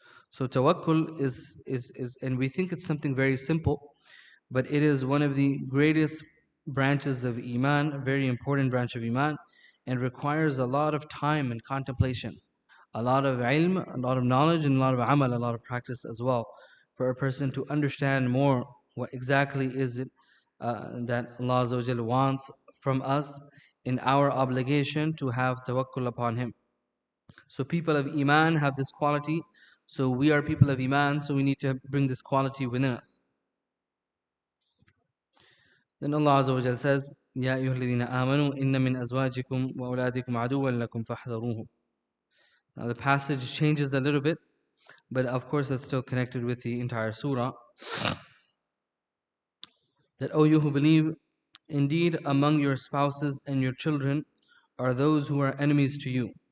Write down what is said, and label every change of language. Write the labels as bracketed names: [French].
[English] So tawakkul is, and we think it's something very simple, but it is one of the greatest branches of Iman, a very important branch of Iman, and requires a lot of time and contemplation, a lot of ilm, a lot of knowledge, and a lot of amal, a lot of practice as well, for a person to understand more what exactly is it that Allah Azza wa Jalla wants from us in our obligation to have tawakkul upon Him. So people of Iman have this quality, so we are people of Iman, so we need to bring this quality within us. Then Allah Azza wa Jalla says, [Arabic] يَا أَيُّهَا الَّذِينَ آمَنُوا إِنَّ مِنْ أَزْوَاجِكُمْ وَأَوْلَادِكُمْ عَدُوًّا لَكُمْ فَاحْذَرُوهُ. [English] Now the passage changes a little bit, but of course that's still connected with the entire surah. That, O you who believe, indeed among your spouses and your children are those who are enemies to you.